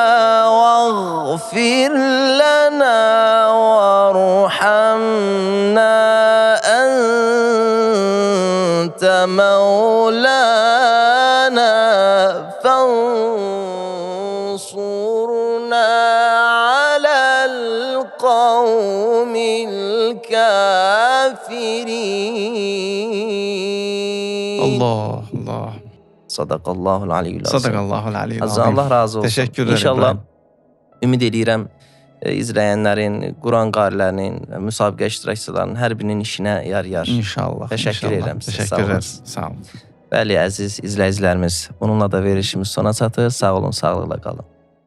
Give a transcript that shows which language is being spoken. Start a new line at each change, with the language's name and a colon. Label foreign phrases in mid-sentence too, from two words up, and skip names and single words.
Arabic: واغفر لنا وارحمنا أنت مولانا فانصرنا على القوم الكافرين. الله الله. صدق الله العلي العظيم. صدق الله العلي Azza azim.
Turkish: Allah razı olsun. Teşekkürler İnşallah İbrahim.
Azerbaijani: ümid edirəm izləyənlərin, Quran qarilərinin, müsabiqə iştirakçılarının hər birinin işinə yarayar. İnşallah. Təşəkkür inşallah. edirəm sizə.
Turkish: Teşekkürler. Sağ olun.
Azerbaijani: Bəli, əziz izləyicilərimiz, bununla da verilişimiz sona çatır. Sağ olun, sağlıqla qalın.